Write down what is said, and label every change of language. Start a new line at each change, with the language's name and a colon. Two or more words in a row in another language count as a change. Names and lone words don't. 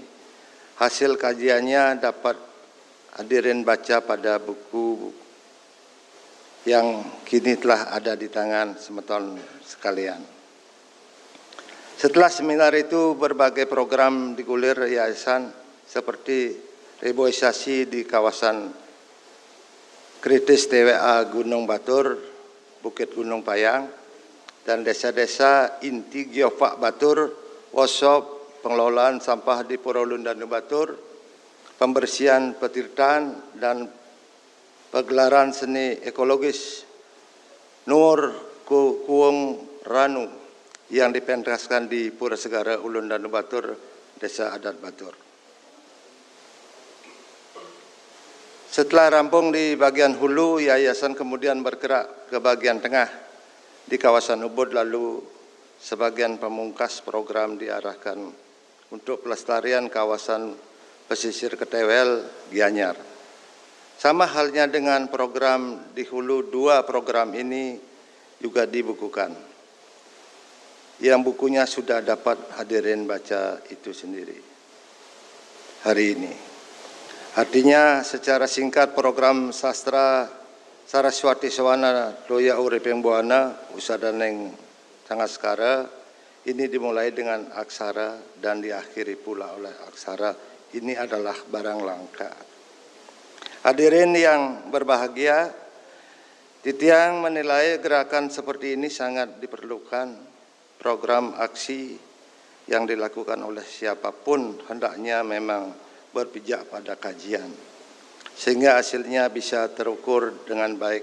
Indonesian: Hasil kajiannya dapat hadirin baca pada buku yang kini telah ada di tangan semeton sekalian. Setelah seminar itu, berbagai program digulir yayasan seperti reboisasi di kawasan kritis TWA Gunung Batur, Bukit Gunung Payang, dan desa-desa inti Geofak Batur, workshop pengelolaan sampah di Pura Ulun dan Batur, pembersihan petirtaan, dan pegelaran seni ekologis Nur Kuung Ranu yang dipentaskan di Pura Segara Ulun dan Batur, Desa Adat Batur. Setelah rampung di bagian hulu, yayasan kemudian bergerak ke bagian tengah di kawasan Ubud, lalu sebagian pemungkas program diarahkan untuk pelestarian kawasan pesisir Ketewel, Gianyar. Sama halnya dengan program di hulu, 2 program ini juga dibukukan. Yang bukunya sudah dapat hadirin baca itu sendiri hari ini. Artinya secara singkat program sastra Saraswati Sawana Toya Uriping Buana Usadaning Sangaskara ini dimulai dengan aksara dan diakhiri pula oleh aksara. Ini adalah barang langka. Hadirin yang berbahagia, Titiang menilai gerakan seperti ini sangat diperlukan. Program aksi yang dilakukan oleh siapapun hendaknya memang berpijak pada kajian, sehingga hasilnya bisa terukur dengan baik.